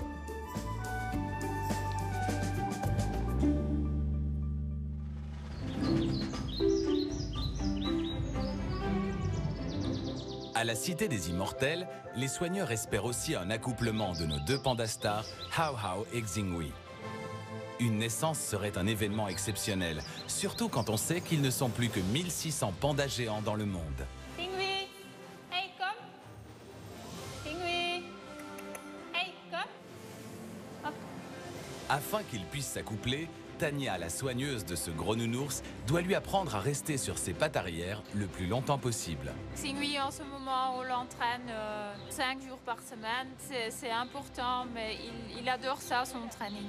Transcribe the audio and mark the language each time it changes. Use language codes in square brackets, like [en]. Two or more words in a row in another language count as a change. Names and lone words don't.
[fr] À la Cité des Immortels, les soigneurs espèrent aussi un accouplement de nos deux pandas stars, Hao Hao et Xinghui. Une naissance serait un événement exceptionnel, surtout quand on sait qu'ils ne sont plus que 1600 pandas géants dans le monde. [nl] Xinghui, hey, kom. Xinghui, hey, kom. [fr] Hop. Afin qu'ils puissent s'accoupler, Tania, la soigneuse de ce gros nounours, doit lui apprendre à rester sur ses pattes arrière le plus longtemps possible. Xinghui, en ce moment, on l'entraîne 5 jours par semaine. C'est important, mais il adore ça, son training.